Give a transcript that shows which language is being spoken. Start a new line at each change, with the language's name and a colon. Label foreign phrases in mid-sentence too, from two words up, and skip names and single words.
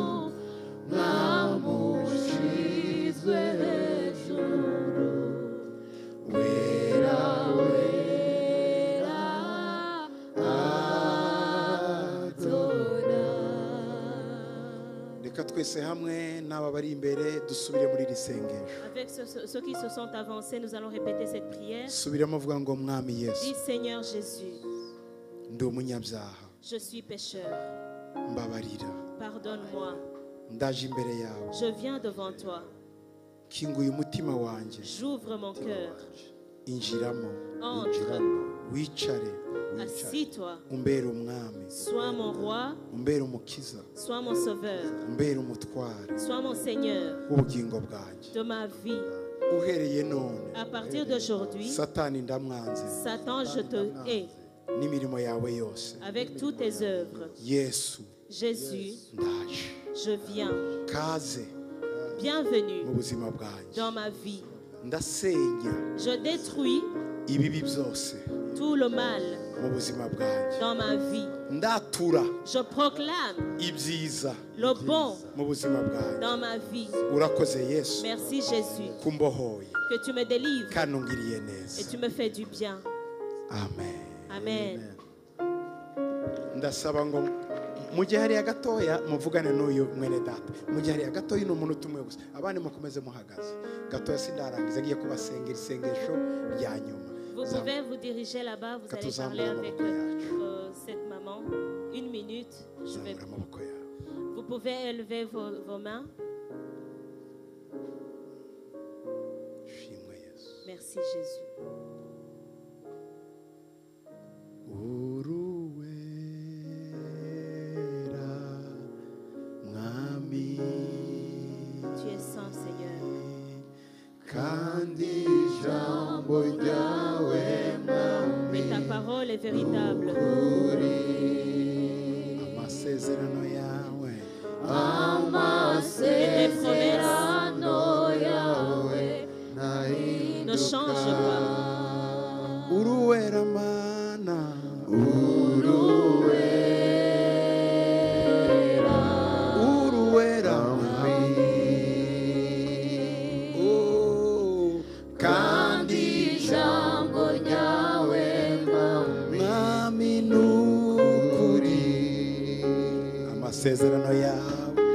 Kinyarwanda: Mwamushizwe hejuru. Wera, wera, Adonai. Reka twese hamwe n'aba bari imbere dusubire muri iri sengesho.
French: Avec ceux qui se sont avancés, nous allons répéter cette prière.
Kinyarwanda: Subiramo avuga ngo mwami
French: Dis
Kinyarwanda: Yesu,
French: Seigneur Jésus,
Kinyarwanda: ndi umunyabyaha,
French: je suis pécheur.
Kinyarwanda: mbabarira,
French: Pardonne-moi.
Kinyarwanda: ndaje imbere yawe,
French: Je viens devant toi.
Kinyarwanda: kinguye umutima wanjye,
French: J'ouvre mon cœur.
Kinyarwanda: injiramo,
French: Entre.
Kinyarwanda: wicare,
French: Assis-toi.
Kinyarwanda: umbere umwami,
French: Sois mon roi.
Kinyarwanda: umbere umukiza,
French: Sois mon sauveur.
Kinyarwanda: umbere umutware
French: Sois mon Seigneur
Kinyarwanda: w'ubugingo bwanjye.
French: de ma vie.
Kinyarwanda: Uhereye none,
French: À partir d'aujourd'hui,
Kinyarwanda: Satani ndamwanze,
French: Satan, je te hais
Kinyarwanda: n'imirimo yawe yose.
French: avec toutes tes œuvres.
Kinyarwanda: Yesu,
French: Jésus,
Kinyarwanda: ndaje,
French: je viens.
Kinyarwanda: kaze
French: Bienvenue
Kinyarwanda: mu buzima bwanjye.
French: dans ma vie.
Kinyarwanda: Ndasenya
French: Je détruis
Kinyarwanda: ibibi byose
French: tout le mal
Kinyarwanda: mu buzima bwanjye.
French: dans ma vie.
Kinyarwanda: Ndatura
French: Je proclame
Kinyarwanda: ibyiza
French: le bon
Kinyarwanda: mu buzima bwanjye.
French: dans ma vie.
Kinyarwanda: Urakoze Yesu
French: Merci Jésus
Kinyarwanda: kumbohoye
French: que tu me délivres
Kinyarwanda: kandi ungiriye
French: et
Kinyarwanda: neza.
French: tu me fais du bien.
Kinyarwanda: Amen.
French: Amen.
Kinyarwanda: Ndasaba ngo mu gihe hariya gatoya muvugane n'uyu mwene data. Mu gihe hariya gatoya ni umuntu umwe gusa, abandi mukomeze muhagaze. Gatoya sindarangiza, agiye kubasengera isengesho rya nyuma.
French: Vous pouvez vous diriger là-bas, vous allez parler avec cette maman. 1 minute, je vais...
Kinyarwanda: Zamura amaboko yawe.
French: Vous pouvez élever vos mains.
Kinyarwanda: Shimwe Yesu.
French: Merci Jésus.
Kinyarwanda: Uruwera mwami,
French: Tu es saint, Seigneur.
Kinyarwanda: kandi ijambo ryawe mwami,
French: Et ta parole est véritable.
Kinyarwanda: amasezerano yawe,
French: Et tes promesses ne changent pas.
Kinyarwanda: uruwera mana, uruwera mwami, oh, kandi ijambo ryawe mwami nukuri, amasezerano yawe,